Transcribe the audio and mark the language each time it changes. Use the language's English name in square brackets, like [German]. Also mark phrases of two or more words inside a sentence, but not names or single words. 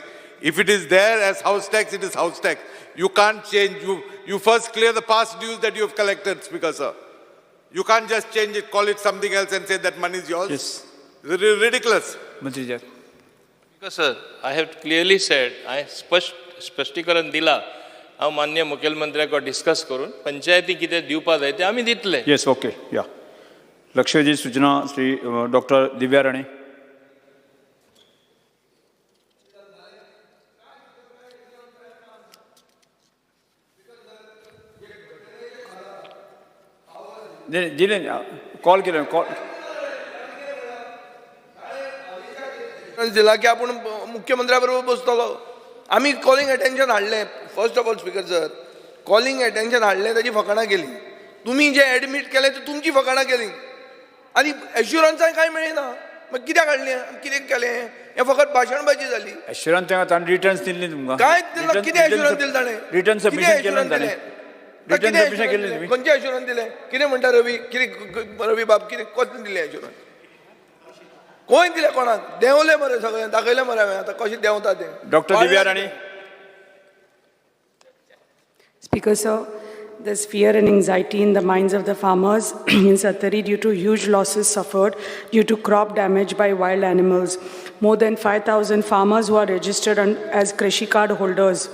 [English] If it is there as house tax, it is house tax. You can't change. You first clear the past dues that you have collected, Speaker, sir. You can't just change it, call it something else and say that money is yours. Yes. It's ridiculous. Mantriji. Because sir, I have clearly said, I [Konkani] स्पष्टीकरण दिला, हांव माननीय मुखेलमंत्र्याक डिस्कस करून पंचायती कितें दिवपा जाय तें आमी दितले. [English] Yes, okay. Yeah. [Konkani] लक्षवेधी सूचना श्री डॉक्टर दिव्या राणे. दिले कॉल केलं कॉल दिला की आपण मुख्यमंत्र्याबरोबर बसतलो. आम्ही [English] calling attention [Konkani] हाडलें. [English] first of all Speaker sir, calling attention [Konkani] हाडलें, ताची फकाणां केली. तुम्ही जे एडमिट केले ते तुमची फकाणां केली आनी एश्युरन्सांय कांय मेळना. मागीर कित्याक हाडलें, कितें केलें, हें फकत भाशणबाजी जाली. एश्युरन्स ताणें रिटर्न्स दिले तुमकां. काय दिलं, कितें एश्युरन्स दिले ताणें? [English] return submission [Konkani] केलं ताणें. [English] return submission [Konkani] केलें तुम्ही. खंयचे एश्युरन्स दिले? कितें म्हणटा रवी, कितें रवी बाब, कितें कसलें दिलें एश्युरन्स? कोण दिले कोणाक? देंवले मरे सगळें, दाखयलें मरे हांवें. आतां कशें देंवता तें. डॉक्टर दिव्या राणे. [English] Speaker sir, there's fear and anxiety in the minds of the farmers in Satari due to huge losses suffered due to crop damage by wild animals. More than 5,000 farmers who are registered as Krishi card holders.